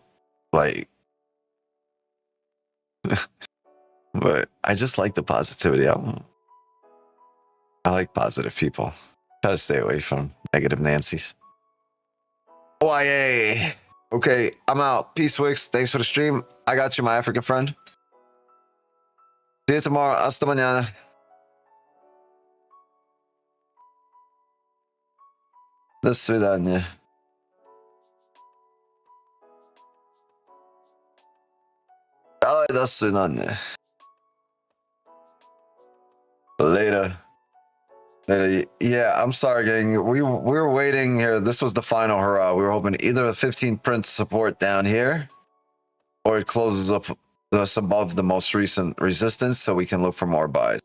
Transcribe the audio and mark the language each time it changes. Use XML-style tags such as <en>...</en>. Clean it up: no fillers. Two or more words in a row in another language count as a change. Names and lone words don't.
<en>Like, but I just like the positivity. I like positive people. Try to stay away from negative Nancy's. OIA. Okay, I'm out. Peace, Wix. Thanks for the stream. I got you, my African friend. See you tomorrow.</en> <es>Hasta mañana.</es> <ru>До свидания. Давай, до свидания.</ru> <en>Later. Yeah, I'm sorry, gang. We were waiting here. This was the final hurrah. We were hoping either a 15 print support down here, or it closes up us above the most recent resistance, so we can look for more buys.</en>